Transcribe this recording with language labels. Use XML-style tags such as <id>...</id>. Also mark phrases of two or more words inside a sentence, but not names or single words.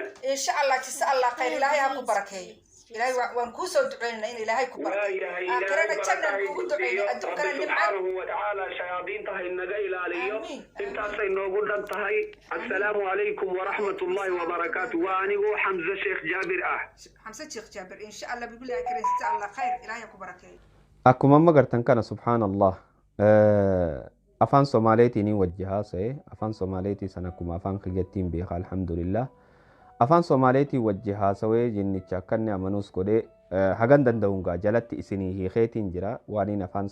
<ar>إن شاء الله جزا الله خير</ar> <so>ilaahay ha ku barakeeyo ilaahay waan kuu soo duceynaa in ilaahay ku barakeeyo aakhirana jannada kugu duceyna adduunkana nimcad</so> <ar>سبحانه وتعالى</ar> <so>shayaadiinta ha inaga ilaaliyo intaasay noogu dhan tahay</so> <ar>السلام عليكم ورحمة الله وبركاته</ar> <so>waa anigoo xamse sheekh jaabir ah</so> <ar>xamse sheekh jaabir إن شاء الله بالله كريم جزا الله خير</ar> <so>ilaahay ha ku barakeeyo</so> <om>akkuma magartan kana subhaanallah afaan somaaleetiin wajjahaasa'e afaan somaaleetii sana akkuma afaan kiyyattiin beeka alhamdulillah afaan somaaleetii wajjahaasawee jinnicha akkanni amanuus godhee hagan danda'uungaa jalatti isinii hiikeetiin jira waaniin afaan</om>